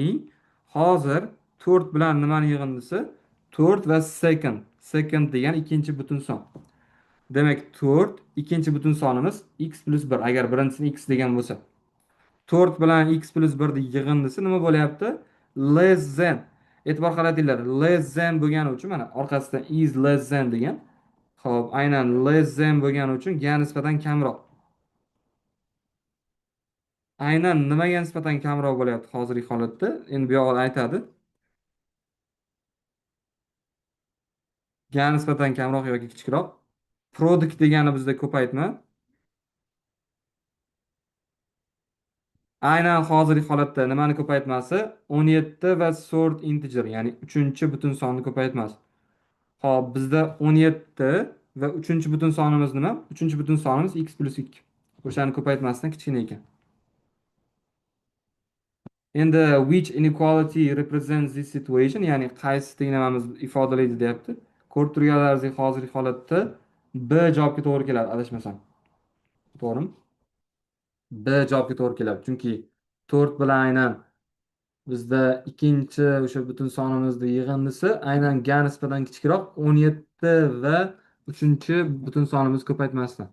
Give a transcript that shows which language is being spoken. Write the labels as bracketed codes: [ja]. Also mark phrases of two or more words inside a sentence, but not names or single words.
[uz] Hozir 4 bilan nimani yig'indisi? 4 va second. Second degan ikkinchi butun son. Demak, 4 ikkinchi butun sonimiz x plus 1 agar birinchisini x degan bo'lsa. 4 bilan x plus 1 ni yig'indisi nima bo'lyapti? [en] Less than. [uz] E'tibor qaratinglar. [en] Less than [uz] bo'lgani uchun mana orqasidan [en] is less than [uz] degan. Xo'p, aynan [en] less than [uz] bo'lgani uchun ga nisbatan kamroq. Aynan nimaga nisbatan kamroq bo'lyapti hozirgi holatda? Endi bu yoqda aytadi. Ga nisbatan kamroq yoki kichikroq. Product degani bizda ko'paytma. Aynan hozirgi holatda nimani ko'paytmasi? 17 va [en] sort integer, [uz] ya'ni 3-butun sonni ko'paytmasi. Xo'p, bizda 17 va 3-butun sonimiz nima? 3-butun sonimiz x plus 2. O'shani ko'paytmasidan kichkina ekan. [en] Endi which inequality represents this situation, [uz] ya'ni qaysi tenglamamiz ifodalaydi deyapti. Ko'rib turganlaringizdek hozirgi holatda B javobga to'g'ri keladi, adashmasam. To'g'rimi? B javobga to'g'ri keladi. Chunki 4 bilan aynan bizda ikkinchi o'sha butun sonimizni yig'indisi aynan ga nisbatan kichikroq 17 va 3-butun sonimiz ko'paytmasdan.